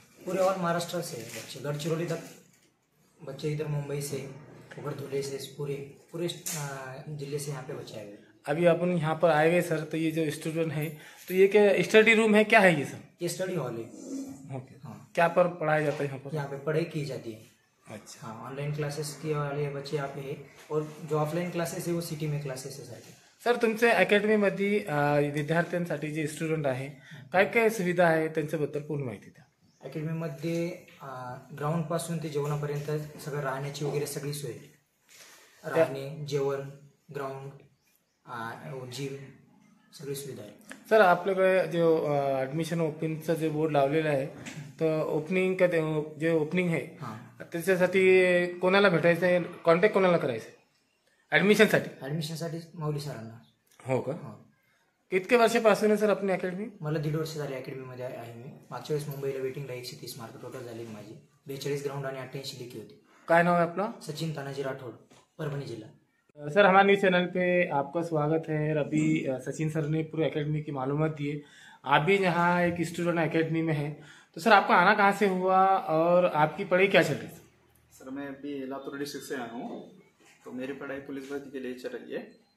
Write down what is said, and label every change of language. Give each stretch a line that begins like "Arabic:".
Hindi: पूरे ऑल महाराष्ट्र से बच्चे, गढ़चिरौली तक बच्चे, इधर मुंबई से, धुले से, पूरे जिले से यहाँ पे बच्चे आए हुए। अभी अपन यहाँ पर आए हुए सर, तो ये जो स्टूडेंट है, तो ये क्या स्टडी रूम है, क्या है ये सर? ये स्टडी हॉल है। ओके, हाँ। क्या पर पढ़ाया जाता है यहाँ पर? यहाँ पे पढ़ाई की जाती है। अच्छा, हाँ, ऑनलाइन क्लासेस के वाले बच्चे यहाँ पे है, और जो ऑफलाईन क्लासेस है वो सिटी में क्लासेस है।
Marathi: सर, तुमच्या अकॅडमीमध्ये विद्यार्थ्यांसाठी जे स्टुडंट आहे, काय काय सुविधा आहे त्यांच्याबद्दल पूर्ण माहिती द्या. अकॅडमीमध्ये ग्राउंडपासून ते जेवणापर्यंत सगळं राहण्याची वगैरे सगळी सोय आहे. राहणे, जेवण, ग्राउंड, जिम, सगळी सुविधा आहे. सर, आपल्याकडे जो ॲडमिशन ओपनिंगचं जे बोर्ड लावलेलं आहे, तर ओपनिंग जे ओपनिंग आहे त्याच्यासाठी कोणाला भेटायचं आहे, कॉन्टॅक्ट कोणाला करायचं आहे ॲडमिशनसाठी? माऊली सरांना. हो का? कितके वर्षापासून आहे सर आपली अकॅडमी? मला 1.5 वर्ष झाले अकॅडमीमध्ये आहे मी. मागच्या वेळेस मुंबईला वेटिंगला 130 मार्क टोटल झाली माझी. 42 ग्राउंड आणि 88 लेखी होती.
Hindi: काय नाव है अपना? सचिन तानाजी राठौड़, परभणी जिला. सर, हमारे न्यूज़ चैनल पे आपका स्वागत है। अभी सचिन सर ने पूरे एकेडमी की मालूमात दी है। आप भी यहाँ एक स्टूडेंट एकेडमी में है, तो सर आपका आना कहाँ से हुआ और आपकी पढ़ाई क्या चल रही है? सर, मैं अभी लातूर डिस्ट्रिक्ट से आया हूँ, तो मेरी पढ़ाई पुलिस भर्ती के लिए चल रही है।